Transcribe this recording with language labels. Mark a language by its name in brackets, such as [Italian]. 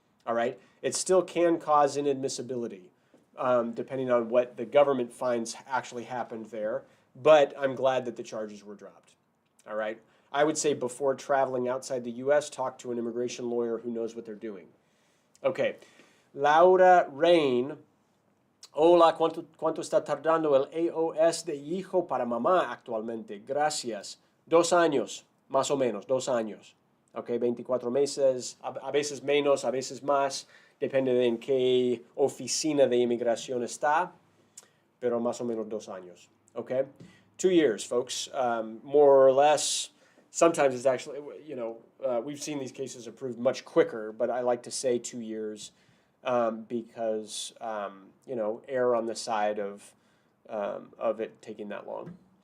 [English] All right, it still can cause inadmissibility, depending on what the government finds actually happened there, but I'm glad that the charges were dropped. All right, I would say before traveling outside the U.S., talk to an immigration lawyer who knows what they're doing. Okay, Laura Rain. [Spanish] Hola, ¿cuánto está tardando el AOS de hijo para mamá actualmente? Gracias. 2 años, más o menos, 2 años. Ok, 24 meses, a veces menos, a veces más, depende de en qué oficina de inmigración está, pero más o menos 2 años. [English] Ok, 2 years, folks, more or less. Sometimes it's actually, we've seen these cases approved much quicker, but I like to say 2 years. Because, err on the side of it taking that long.